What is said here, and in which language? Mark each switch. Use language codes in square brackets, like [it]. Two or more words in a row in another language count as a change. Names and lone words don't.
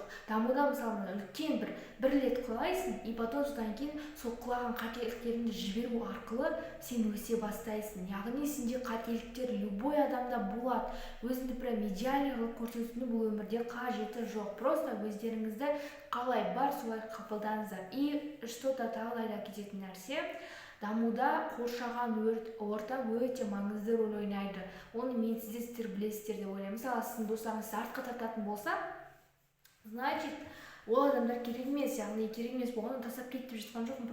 [kk] Дамуда мысалы үлкен бір рет құлайсың, [ru] и потом [kk] содан кейін сол құлаған қателіктеріңді жіберу арқылы сен өсе бастайсың. Яғни сенде қателіктер любой адамда болады. Өзіңді прям идеально қылып көрсетудің бұл өмірде қажеті жоқ. Просто өздеріңізді қалай бар солай қабылдаңыздар. [ru] И что-то [kk] тағы да кететін нәрсе, дамуда қоршаған орта өте маңызды рөл ойнайды. Оны мен сіздер білесіздер деп ойлаймын. Мысалы, сіздің достарыңыз артқа тартатын болса, значит, ол адамдар керек емес, яғни керек емес болғанын тастап кетіп жатқан жоқпын.